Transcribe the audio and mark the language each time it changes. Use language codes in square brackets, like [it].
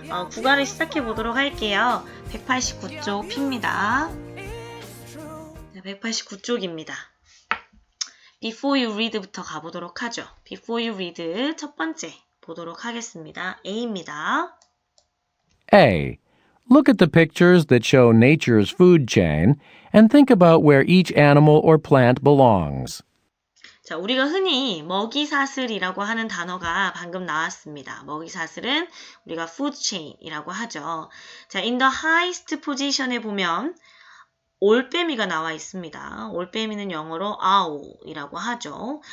[ko] 국어를 시작해 보도록 할게요. 189쪽 P입니다. 189쪽입니다. Before you read 부터 가보도록 하죠. Before you read 첫 번째 보도록 하겠습니다. A입니다. A. [en] Look at the pictures that show nature's food chain and think about where each animal or plant belongs. [ko] 자, 우리가 흔히 먹이사슬이라고 하는 단어가 방금 나왔습니다. 먹이사슬은 우리가 food chain이라고 하죠. 자, in the highest position 에 보면 올빼미가 나와 있습니다. 올빼미는 영어로 owl이라고 하죠.